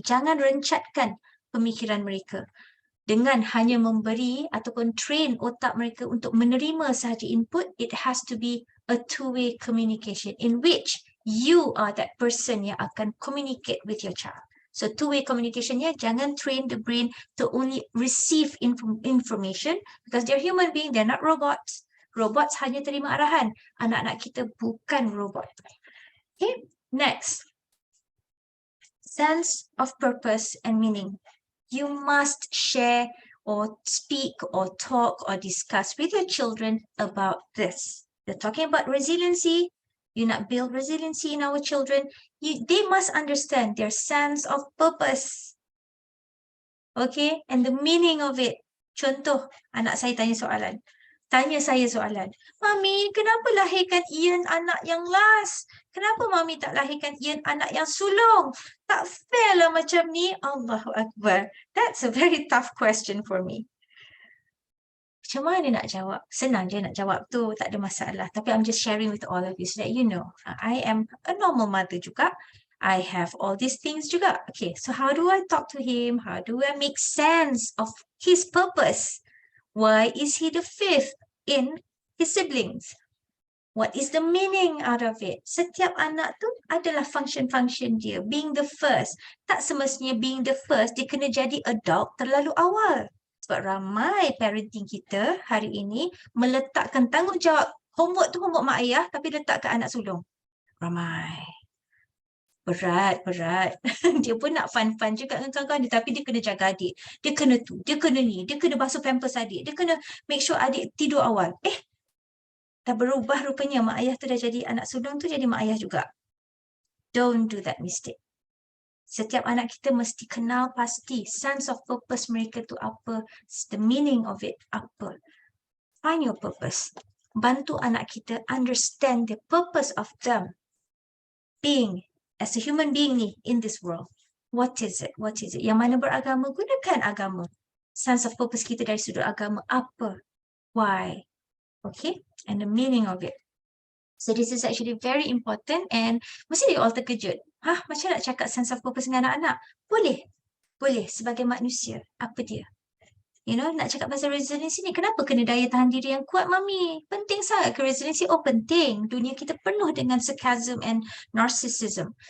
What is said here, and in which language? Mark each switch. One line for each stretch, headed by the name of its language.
Malay: Jangan rencatkan pemikiran mereka dengan hanya memberi ataupun train otak mereka untuk menerima sahaja input.
English: It has to be a two-way communication in which you are that person
Malay: yang akan
English: communicate with your child. So two-way communication ya, jangan train the brain to only receive information because they're human being, they're not robots.
Malay: Robots hanya terima arahan. Anak-anak kita bukan robot.
English: Okay, next. Sense of purpose and meaning. You must share or speak or talk or discuss with your children about this. You're talking about resiliency. You nak build resiliency in our children. They must understand their sense of purpose. Okay, and the meaning of it.
Malay: Contoh, anak saya tanya saya soalan. Mami, kenapa lahirkan Ian anak yang last? Kenapa Mami tak lahirkan Ian anak yang sulung? Tak fair lah macam ni.
Arabic: Allahu Akbar.
English: That's a very tough question for me.
Malay: Macam mana nak jawab? Senang je nak jawab tu. Tak ada masalah. Tapi
English: I'm just sharing with all of you so that you know. I am a normal mother
Malay: juga.
English: I have all these things juga. Okay, so how do I talk to him? How do I make sense of his purpose? Why is he the fifth in his siblings? What is the meaning out of it?
Malay: Setiap anak tu adalah function-function dia. Being the first. Tak semestinya being the first, dia kena jadi adult terlalu awal. Sebab ramai parenting kita hari ini meletakkan tanggungjawab homework tu homework mak ayah tapi letak ke anak sulung. Ramai. Berat. Dia pun nak fun-fun juga dengan kawan-kawan dia, tapi dia kena jaga adik. Dia kena tu, dia kena ni, dia kena basuh pampers adik, dia kena make sure adik tidur awal. Dah berubah rupanya, mak ayah tu dah jadi anak sulung tu jadi mak ayah juga.
English: Don't do that mistake.
Malay: Setiap anak kita mesti kenal pasti
English: sense of purpose mereka tu apa, the meaning of it apa. Find your purpose.
Malay: Bantu anak kita
English: understand the purpose of them being as a human being ni in this world. What is it? What is it?
Malay: Yang mana beragama, gunakan agama. Sense of purpose kita dari sudut agama apa?
English: Why? Okay? And the meaning of it. So this is actually very important and mesti dia all terkejut.
Malay: Macam nak cakap sense of purpose dengan anak-anak? Boleh sebagai manusia. Apa dia? You know, nak cakap pasal resiliency ni, kenapa kena daya tahan diri yang kuat, Mami? Penting sangat ke resiliency? Oh, penting. Dunia kita penuh dengan sarcasm and narcissism.